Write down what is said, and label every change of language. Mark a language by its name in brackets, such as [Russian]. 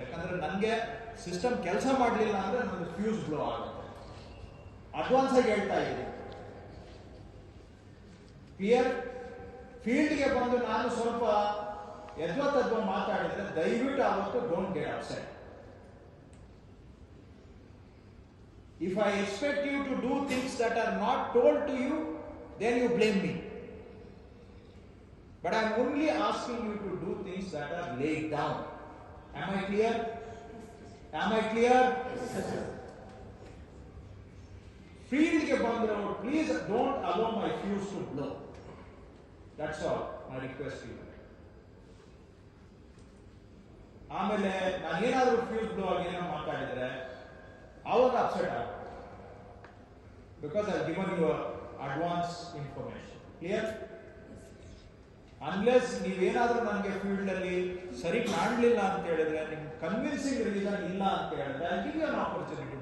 [Kannada] ಯಾಕಂದ್ರೆ ನನಗೆ ಸಿಸ್ಟಮ್ ಕೆಲಸ ಮಾಡಲಿಲ್ಲ ಅಂದ್ರೆ ನಂದು ಫ್ಯೂಸ್ ಬ್ಲೋ ಆಗುತ್ತೆ. ಅಡ್ವಾನ್ಸ್ ಆಗಿ ಹೇಳ್ತಾ ಇದ್ದೀನಿ. ಕ್ಲಿಯರ್? ಫೀಲ್ಡ್ಗೆ ಬಂದು ನಾನು ಸ್ವಲ್ಪ ಯದ್ವತ್ತದ್ವ ಮಾತಾಡಿದ್ರೆ ದಯವಿಟ್ಟು ಆವತ್ತು [English] Don't get upset. If I expect you to do things that are not told to you, then you blame me. But I am only asking you to do things that are laid down. Am I clear? Am I clear? [Kannada] Field ke bandro, [English] please don't allow my fuse to blow. That's all my request to you. [Kannada] ಆಮೇಲೆ ನಾನು ಏನಾದರೂ fuse blow ಆಗಿ ಏನೋ ಮಾತಾಡಿದ್ರೆ ಆವಾಗ upset ಆಗ, [English] Because I given you advance information. [Kannada] Clear? Unless ನೀವೇನಾದ್ರೂ ನನಗೆ ಫೀಲ್ಡ್ ಅಲ್ಲಿ ಸರಿ ಕಾಣಲಿಲ್ಲ ಅಂತ ಹೇಳಿದ್ರೆ, ನಿಮ್ಗೆ ಕನ್ವಿನ್ಸಿಂಗ್ ರೀಸನ್ ಇಲ್ಲ ಅಂತ ಹೇಳಿದ್ರೆ [English] I give you an opportunity.